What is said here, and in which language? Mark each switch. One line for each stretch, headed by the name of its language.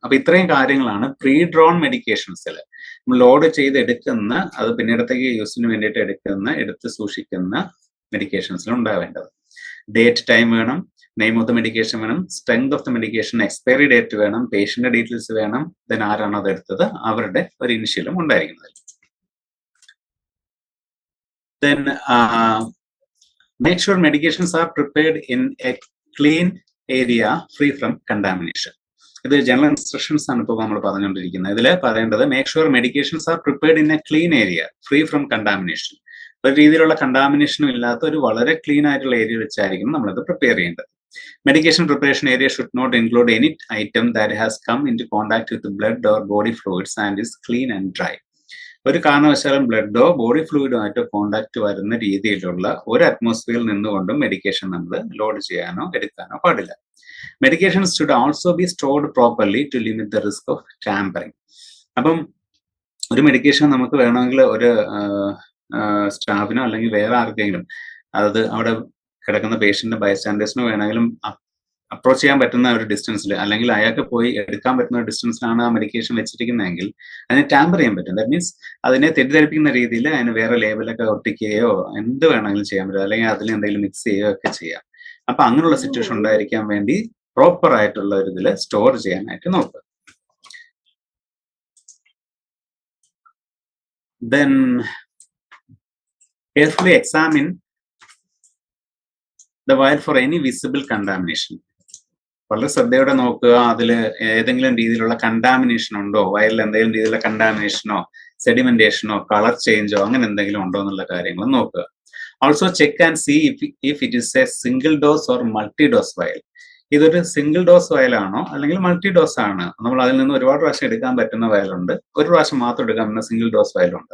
Malayalam: അപ്പൊ ഇത്രയും കാര്യങ്ങളാണ് പ്രീ ഡ്രോൺ മെഡിക്കേഷൻസിൽ ലോഡ് ചെയ്ത് എടുക്കുന്ന, അത് പിന്നീടത്തേക്ക് യൂസിന് വേണ്ടിയിട്ട് എടുത്ത് സൂക്ഷിക്കുന്ന മെഡിക്കേഷൻസിൽ ഉണ്ടാവേണ്ടത്. ഡേറ്റ്, ടൈം വേണം,
English: name of the medication
Malayalam: വേണം,
English: strength of the medication,
Malayalam: expiry date വേണം, പേഷ്യന്റ് ഡീറ്റെയിൽസ് വേണം, ദെൻ ആരാണോ അത് എടുത്തത് അവരുടെ ഒരു ഇനിഷ്യലും ഉണ്ടായിരിക്കുന്നത്.
English: Then make sure medications are prepared in a clean area free from contamination.
Malayalam: ഇത് ജനറൽ ഇൻസ്ട്രക്ഷൻസ് ആണ് ഇപ്പോൾ നമ്മൾ പറഞ്ഞുകൊണ്ടിരിക്കുന്നത്. ഇതിൽ പറയേണ്ടത്
English: Make sure medications are prepared in a clean area free from contamination.
Malayalam: ഒരു രീതിയിലുള്ള കണ്ടാമിനേഷനും ഇല്ലാത്ത ഒരു വളരെ ക്ലീൻ ആയിട്ടുള്ള ഏരിയ വെച്ചായിരിക്കും നമ്മളത് പ്രിപ്പയർ ചെയ്യേണ്ടത്.
English: Medication preparation area should not include any item that has come into contact with the blood or body fluids and is clean and dry.
Malayalam: ഒരു കാരണവശാലും ബ്ലഡോ ബോഡി ഫ്ലൂയിഡുമായിട്ടോ കോണ്ടാക്ട് വരുന്ന രീതിയിലുള്ള ഒരു അറ്റ്മോസ്ഫിയറിൽ നിന്നുകൊണ്ടും മെഡിക്കേഷൻ നമ്മൾ ലോഡ് ചെയ്യാനോ എടുക്കാനോ പാടില്ല.
English: Medications should also be stored properly to limit the risk of tampering.
Malayalam: അപ്പം ഒരു മെഡിക്കേഷൻ നമുക്ക് വേണമെങ്കിൽ ഒരു സ്റ്റാഫിനോ അല്ലെങ്കിൽ വേറെ ആർക്കെങ്കിലും, അതായത് അവിടെ കിടക്കുന്ന പേഷ്യന്റിന്റെ ബൈസ്റ്റാൻഡേഴ്സിനോ വേണമെങ്കിലും അപ്രോച്ച് ചെയ്യാൻ പറ്റുന്ന ഒരു ഡിസ്റ്റൻസിൽ, അല്ലെങ്കിൽ അയാൾക്ക് പോയി എടുക്കാൻ പറ്റുന്ന ഒരു ഡിസ്റ്റൻസിലാണ് ആ മെഡിക്കേഷൻ വെച്ചിരിക്കുന്നതെങ്കിൽ അതിനെ ടാമ്പർ ചെയ്യാൻ പറ്റും.
English: that means
Malayalam: അതിനെ തെറ്റിദ്ധരിപ്പിക്കുന്ന രീതിയിൽ അതിന് വേറെ ലേബലൊക്കെ ഒട്ടിക്കുകയോ എന്ത് വേണമെങ്കിലും ചെയ്യാൻ പറ്റും, അല്ലെങ്കിൽ അതിൽ എന്തെങ്കിലും മിക്സ് ചെയ്യുകയോ ഒക്കെ ചെയ്യാം. അപ്പൊ അങ്ങനെയുള്ള സിറ്റുവേഷൻ ഉണ്ടായിരിക്കാൻ വേണ്ടി പ്രോപ്പർ ആയിട്ടുള്ള ഒരു ഇതിൽ സ്റ്റോർ ചെയ്യാനായിട്ട് നോക്കുക.
English: Then carefully examine the vial for any visible contamination.
Malayalam: വളരെ ശ്രദ്ധയോടെ നോക്കുക, അതിൽ ഏതെങ്കിലും രീതിയിലുള്ള കണ്ടാമിനേഷൻ ഉണ്ടോ, വയലിൽ എന്തെങ്കിലും രീതിയിലുള്ള കണ്ടാമിനേഷനോ സെഡിമെന്റേഷനോ കളർ ചേഞ്ചോ അങ്ങനെ എന്തെങ്കിലും ഉണ്ടോ എന്നുള്ള കാര്യങ്ങൾ നോക്കുക.
English: Also check and see if it is a single dose or multi dose vial.
Malayalam: ഇതൊരു സിംഗിൾ ഡോസ് വയലാണോ അല്ലെങ്കിൽ മൾട്ടി ഡോസ് ആണ്, നമ്മൾ അതിൽ നിന്ന് ഒരുപാട് പ്രാവശ്യം എടുക്കാൻ പറ്റുന്ന വയലുണ്ട്, ഒരു പ്രാവശ്യം മാത്രം എടുക്കാൻ പറ്റുന്ന സിംഗിൾ ഡോസ് വയലുണ്ട്.